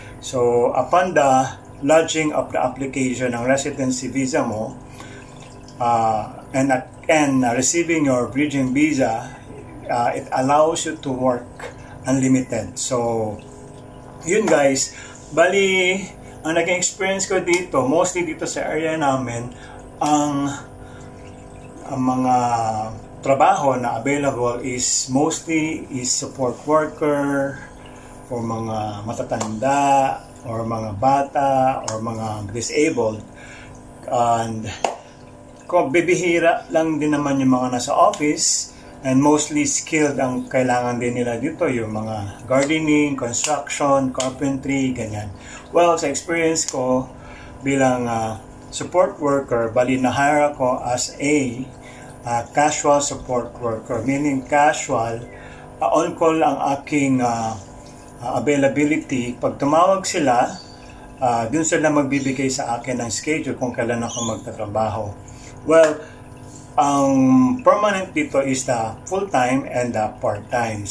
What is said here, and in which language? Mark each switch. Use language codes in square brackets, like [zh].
[en] So upon the lodging of the application ng residency visa mo and receiving your bridging visa, it allows you to work unlimited. [tl] So yun guys, bali ang naging experience ko dito, mostly dito sa area namin, ang mga trabaho na available is mostly support worker for mga matatanda or mga bata or mga disabled. And kung bibihira lang din naman yung mga nasa office, and mostly skilled ang kailangan din nila dito, yung mga gardening, construction, carpentry, ganyan. Well, sa experience ko bilang support worker, bali na-hire ako as a casual support worker, meaning casual, on-call ang aking availability. Pag tumawag sila, dun sila magbibigay sa akin ng schedule kung kailan ako magtatrabaho. [en] Well, ang permanent dito is the full-time and the part-time.